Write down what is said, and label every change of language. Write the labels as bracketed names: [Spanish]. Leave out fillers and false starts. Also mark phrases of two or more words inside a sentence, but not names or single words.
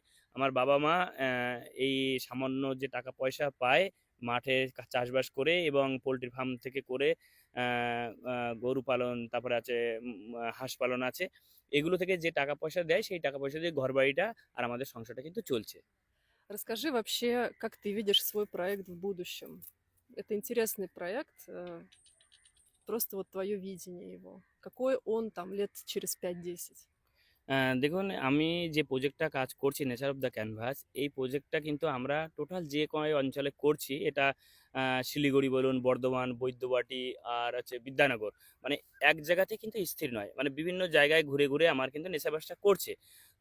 [Bangla] আমার বাবা-মা এই সামান্য যে টাকা পয়সা পায় মাঠে চাষবাস করে এবং [English] poultry farm [Bangla] থেকে করে, আ আ গরু পালন, তারপরে আছে হাঁস পালন আছে। এগুলো থেকে যে টাকা পয়সা দেয়, সেই টাকা পয়সা দিয়ে ঘরবাড়িটা আর আমাদের সংসারটা কিন্তু চলছে। [Russian] Расскажи вообще, как ты видишь свой проект в будущем. Это интересный проект, просто вот твое видение его. Какой он там лет через 5-10? [Bangla] দেখুন, আমি যে প্রজেক্টটা কাজ করছি নেচার অফ দ্য ক্যানভাস, এই প্রজেক্টটা কিন্তু আমরা টোটাল যে কয় অঞ্চলে করছি, এটা শিলিগুড়ি বলুন, বর্ধমান, বৈদ্যবাটী আর হচ্ছে বিদ্যানগর। মানে এক জায়গাতে কিন্তু স্থির নয়। মানে বিভিন্ন জায়গায় ঘুরে আমার কিন্তু নেশাবাসটা করছে।